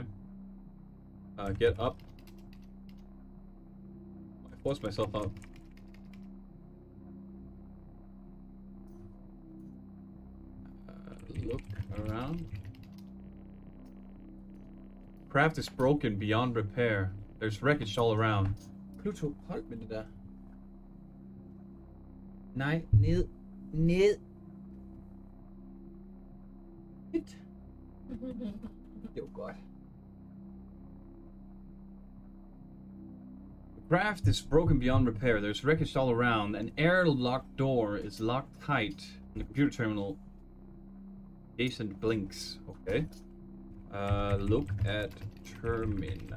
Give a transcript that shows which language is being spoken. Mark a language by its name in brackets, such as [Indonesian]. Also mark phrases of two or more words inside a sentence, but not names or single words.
[English] Get up. I forced myself up. Look around. Craft is broken beyond repair. There's wreckage all around. [Danish] Pluto, hold med det der. Nej, ned. Ned. Det var godt. [English] The craft is broken beyond repair. There's wreckage all around. An airlock door is locked tight in the computer terminal. Jason blinks. Okay. Look at terminal.